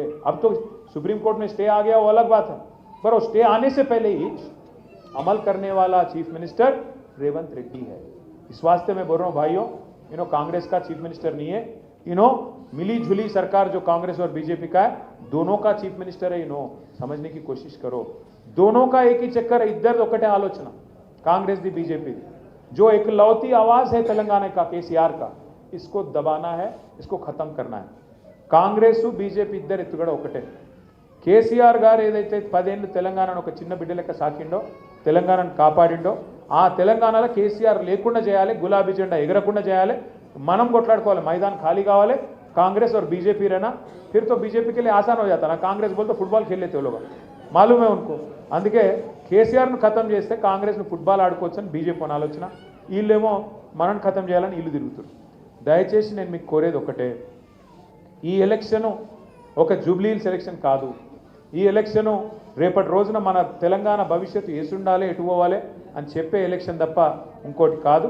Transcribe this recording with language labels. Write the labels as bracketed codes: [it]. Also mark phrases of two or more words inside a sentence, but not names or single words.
[hi] अब तो सुप्रीम कोर्ट में स्टे आ गया, वो अलग बात है, पर वो स्टे आने से पहले ही अमल करने वाला [en] Chief Minister [hi] रेवंत रेड्डी है. इस वास्ते मैं बोल रहा हूं भाइयों, इन्हों कांग्रेस का [en] Chief Minister [hi] नहीं है, इन्हों मिली जुली सरकार जो कांग्रेस और बीजेपी का है, दोनों का [en] Chief Minister [hi] है. इन्हों समझने की कोशिश करो, दोनों का एक ही चक्कर है, इधर [te] ఒకటే ఆలోచన, కాంగ్రెస్ ది బీజేపీ ది. [hi] जो एकलौती आवाज है तेलंगाना का केसीआर का, इसको दबाना है, इसको खत्म करना है. [te] కాంగ్రెస్ బీజేపీ ఇద్దరు ఎత్తుగడ ఒకటే. కేసీఆర్ గారు ఏదైతే 10 ఏళ్ళు తెలంగాణను ఒక చిన్న బిడ్డ లెక్క సాకిండో, తెలంగాణను కాపాడిండో, ఆ తెలంగాణలో కేసీఆర్ లేకుండా చేయాలి, గులాబీ జెండా ఎగరకుండా చేయాలి, మనం కొట్లాడుకోవాలి, మైదాన్ ఖాళీ కావాలి. [hi] कांग्रेस और बीजेपी रहना, फिर तो बीजेपी के लिए आसान हो जाता ना. कांग्रेस बोलते फुटबॉल खेल लेते वो लोग, मालूम है उनको. [te] అందుకే కేసీఆర్ను ఖతం చేస్తే కాంగ్రెస్ను ఫుట్బాల్ ఆడుకోవచ్చని బీజేపీ అని ఆలోచన, వీళ్ళేమో మనని ఖతం చేయాలని ఇల్లు తిరుగుతారు. దయచేసి నేను మీకు కోరేది ఒకటే, ఈ ఎలక్షను ఒక జూబ్లీ హిల్స్ ఎలక్షన్ కాదు. ఈ ఎలక్షను రేపటి రోజున మన తెలంగాణ భవిష్యత్తు ఏసుండాలి, ఎటు పోవాలి అని చెప్పే ఎలక్షన్ తప్ప ఇంకోటి కాదు.